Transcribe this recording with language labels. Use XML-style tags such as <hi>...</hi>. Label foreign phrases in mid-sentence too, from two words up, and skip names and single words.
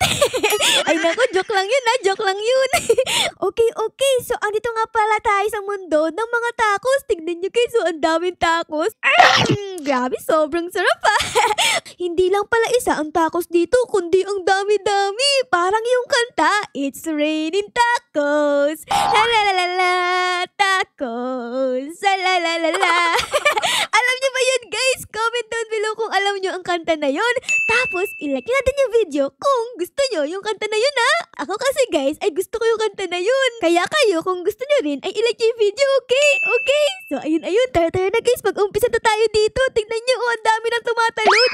<tl>Ay naku, joke lang yun joke lang yun. Okay. So andito nga pala tayo sa mundo ng mga tacos. Tignan nyo guys, ang daming tacos. Grabe, sobrang sarap Hindi lang pala isa ang tacos dito, kundi ang dami-dami. Parang yung kanta, It's Raining Tacos. La la la la, tacos. La la la la. Alam nyo ba yun guys?</tl> <en>Comment down below</en> <tl>kung alam nyo ang kanta na yun. Tapos, ilike natin yung video kung gusto nyo yung kanta na yun Ako kasi guys, ay gusto ko yung kanta na yun. Kaya kayo, kung gusto nyo rin, ay ilike yung video, okay? So, ayun. Tara na guys, mag-umpisa na tayo dito. Tingnan nyo, ang dami nang tumatalon.</tl>